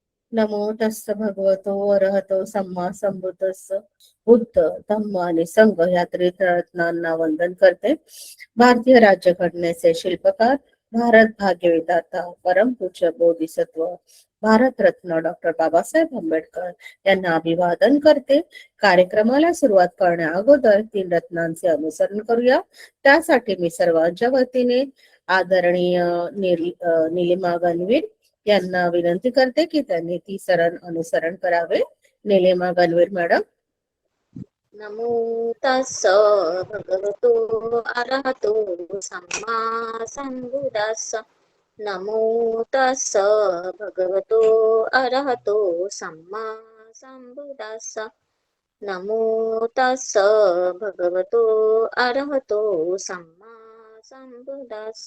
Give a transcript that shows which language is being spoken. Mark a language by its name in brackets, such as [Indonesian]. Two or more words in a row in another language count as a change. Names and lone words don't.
[Pali] नमो तस्स भगवतो अरहतो सम्मा संबुद्धस्स. [Marathi] बुद्ध, धम्म आणि संघ या त्रिरत्नांना वंदन करते. भारतीय राज्यघटनेचे शिल्पकार, भारत भाग्य विधाता, परमपूज्य बोधिसत्व, भारतरत्न डॉक्टर बाबासाहेब आंबेडकर यांना अभिवादन करते. कार्यक्रमाला सुरुवात करण्या अगोदर 3 रत्नांचे अनुसरण करूया. त्यासाठी मी सर्वांच्या वतीने आदरणीय निलिमा गणवीर यांना विनंती करते की त्यांनी ती सरण अनुसरण करावे. निलिमा गणवीर मॅडम. [Pali] नमो तस्स भगवतो अरहतो सम्मा संबुद्धस्स. नमो तस्स भगवतो अरहतो सम्मा संबुद्धस्स. नमो तस्स भगवतो अरहतो सम्मा संबुद्धस्स.